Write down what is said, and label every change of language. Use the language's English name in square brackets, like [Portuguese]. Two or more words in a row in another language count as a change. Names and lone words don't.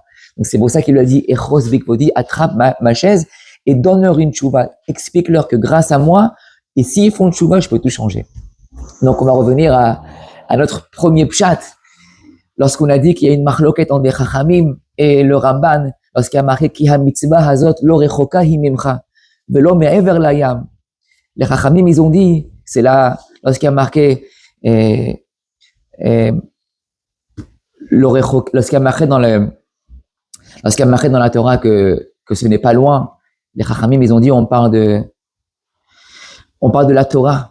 [French] Donc, c'est pour ça qu'il lui a dit, [Hebrew] תפוס בכבודי, [French] attrape ma chaise et donne-leur une tchouva. Explique-leur que grâce à moi, et s'ils font une tchouva, je peux tout changer. Donc, on va revenir à notre premier pshat. Lorsqu'on a dit qu'il y a une marloquette entre les Chachamim et le Ramban, lorsqu'il y a marqué [Hebrew] כי המצוה הזאת לא רחוקה היא ממך ולא מעבר לים. [French] Les Chachamim, ils ont dit, c'est là, lorsqu'il y a marqué lorsqu'il y a marqué dans la Torah que ce n'est pas loin, les Chachamim, ils ont dit, on parle de la Torah.